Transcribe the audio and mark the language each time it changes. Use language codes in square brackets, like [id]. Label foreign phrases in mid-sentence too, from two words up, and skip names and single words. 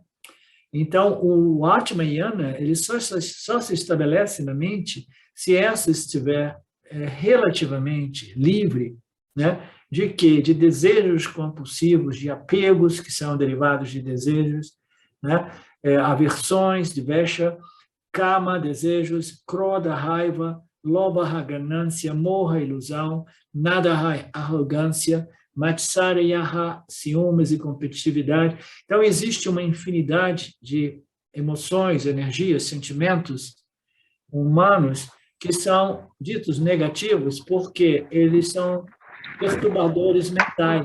[pt] Então, o Atmayana, ele só se estabelece na mente se essa estiver relativamente livre, né? De quê? De desejos compulsivos, de apegos que são derivados de desejos, né? Aversões, de vesha, kama, desejos, krodha, raiva, lobha, ganância, moha, ilusão, nadaha, arrogância, matsaryaha, ciúmes e competitividade. Então, existe uma infinidade de emoções, energias, sentimentos humanos que são ditos negativos porque eles são perturbadores mentais.